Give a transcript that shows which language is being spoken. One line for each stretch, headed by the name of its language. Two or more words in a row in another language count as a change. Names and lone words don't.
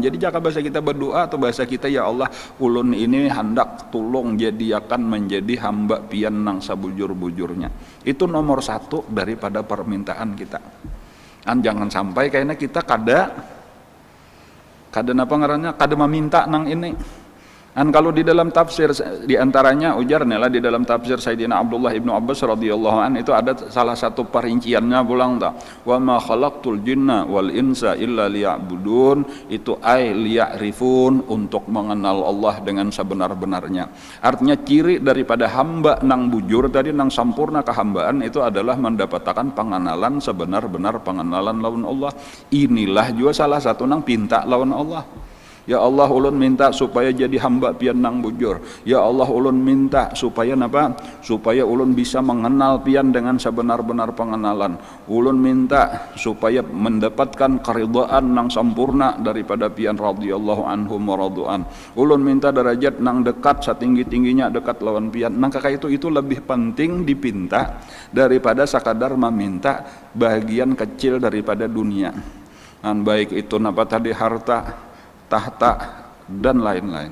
Banjar: Jadi jangan bahasa kita berdoa atau bahasa kita, ya Allah ulun ini hendak tolong jadiakan menjadi hamba pian nang sabujur-bujurnya. Itu nomor satu daripada permintaan kita. Jangan sampai kayaknya kita kada apa ngarannya, kada meminta nang ini. Kalau di dalam tafsir diantaranya ujarnya lah di dalam tafsir Sayyidina Abdullah ibnu Abbas
Arabic: رضي الله عن,
Banjar: itu ada salah satu perinciannya pulang tak,
Arabic: وما خلقت الجن والإنس إلا ليعبدون,
Banjar: itu
Arabic: أي ليعرفون,
Banjar: untuk mengenal Allah dengan sebenar-benarnya. Artinya ciri daripada hamba nang bujur tadi, nang sampurna kehambaan, itu adalah mendapatkan pengenalan sebenar-benar pengenalan lawan Allah. Inilah juga salah satu nang pinta lawan Allah. Ya Allah ulun minta supaya jadi hamba pian nang bujur. Ya Allah ulun minta supaya napa? Supaya ulun bisa mengenal pian dengan sebenar-benar pengenalan. Ulun minta supaya mendapatkan keridhaan nang sempurna daripada pian
Arabic: رضي الله عنهم ورضوا عن.
Banjar: Ulun minta derajat nang dekat setinggi-tingginya dekat lawan pian. Nang kakak itu lebih penting dipinta daripada sekadar meminta bagian kecil daripada dunia. Baik itu napa tadi, harta, tahta, dan lain-lain.